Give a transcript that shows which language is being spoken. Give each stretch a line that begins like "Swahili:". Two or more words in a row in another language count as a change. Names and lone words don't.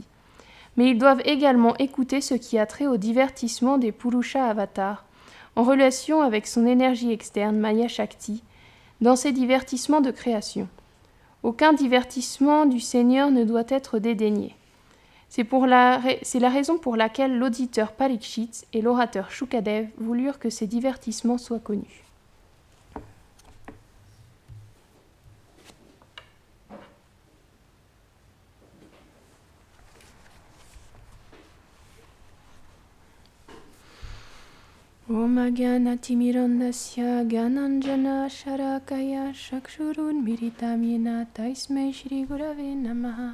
French: Mais ils doivent également écouter ce qui a trait au divertissement des Purusha avatars, en relation avec son énergie externe, Maya Shakti, dans ses divertissements de création. Aucun divertissement du Seigneur ne doit être dédaigné. C'est la raison pour laquelle l'auditeur Parikshit et l'orateur Shukadev voulurent que ces divertissements soient connus.
Sanskrit: Om Agyanatimirandasya Gyananjana Sharakaya Shakshurun Miritam Yena Taismai Shri Gurave Namaha.